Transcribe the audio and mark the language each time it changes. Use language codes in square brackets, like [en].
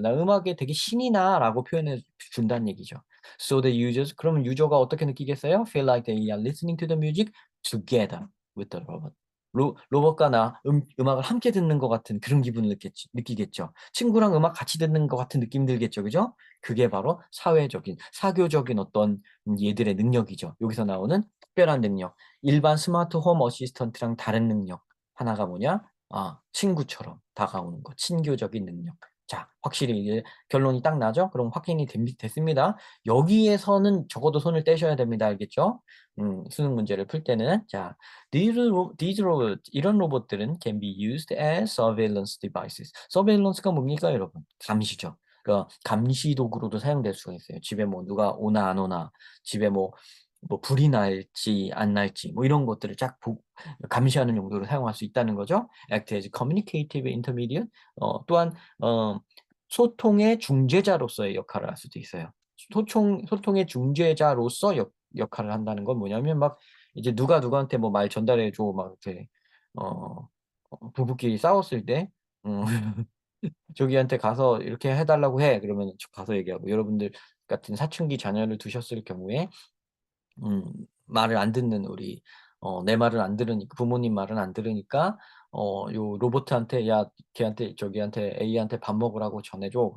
[ko] 나 음악에 되게 신이 나라고 표현해 준다는 얘기죠. [en] So the users, [ko] 그러면 유저가 어떻게 느끼겠어요? [en] Feel like they are listening to the music together with the robot. [ko] 로봇과 나 음악을 함께 듣는 것 같은 그런 기분을 느끼겠죠. 친구랑 음악 같이 듣는 것 같은 느낌 들겠죠. 그죠? 그게 바로 사교적인 어떤 얘들의 능력이죠. 여기서 나오는 특별한 능력. 일반 스마트 홈 어시스턴트랑 다른 능력. 하나가 뭐냐? 친구처럼 다가오는 것, 친교적인 능력. 자, 확실히 이제 결론이 딱 나죠? 그럼 확인이 됐습니다. 여기에서는 적어도 손을 떼셔야 됩니다. 알겠죠? 수능 문제를 풀 때는. [en] 자, these robots, [ko] 이런 로봇들은 [en] can be used as surveillance devices. [ko] surveillancega 뭡니까, 여러분? 감시죠. 그러니까 감시 도구로도 사용될 수가 있어요. 집에 뭐 누가 오나 안 오나, 집에 뭐 불이 날지 안 날지 뭐 이런 것들을 감시하는 용도로 사용할 수 있다는 거죠. [en] Act as communicative intermediate. [ko] 또한 소통의 중재자로서의 역할을 할 수도 있어요. 소통의 중재자로서 역할을 한다는 건 뭐냐면 막 이제 누가 누구한테 뭐 말 전달해 줘 막 이렇게 어, 부부끼리 싸웠을 때 음, 저기한테 가서 이렇게 해달라고 해 그러면 가서 얘기하고 여러분들 같은 사춘기 자녀를 두셨을 경우에 음 말을 안 듣는 내 말을 안 들으니까 부모님 말은 안 들으니까 요 로봇한테 "야 걔한테 저기한테 A한테 밥 먹으라고 전해 줘."